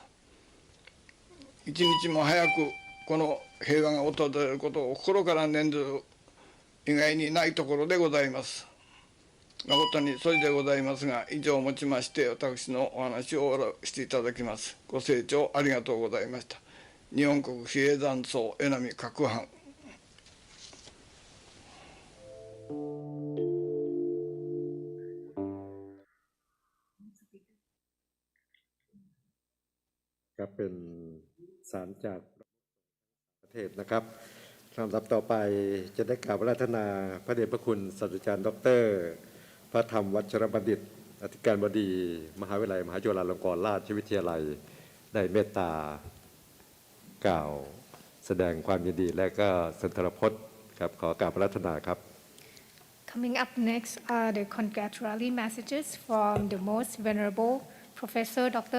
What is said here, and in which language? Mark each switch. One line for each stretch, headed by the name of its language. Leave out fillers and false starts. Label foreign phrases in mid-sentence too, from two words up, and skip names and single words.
Japanese: 一日も早くこの平和が訪れることを心から念ずる以外にないところでございます。誠にそれでございますが、以上をもちまして私のお話を終わらせていただきます。ご清聴ありがとうございました。日本国比叡山荘江波各藩。
Thai: ครับเป็นสารจากประเทศนะครับลำดับต่อไปจะได้กราบอาราธนาพระเดชพระคุณศาสตราจารย์ดร. พระธรรมวัชรบัณฑิตอธิการบดีมหาวิทยาลัยมหาจุฬาลงกรณราชวิทยาลัยได้เมตตากล่าวแสดงความยินดีและก็สุนทรพจน์ครับขอกราบอาราธนาครับ
English: Coming up next are the congratulatory messages from the most venerable Professor Dr.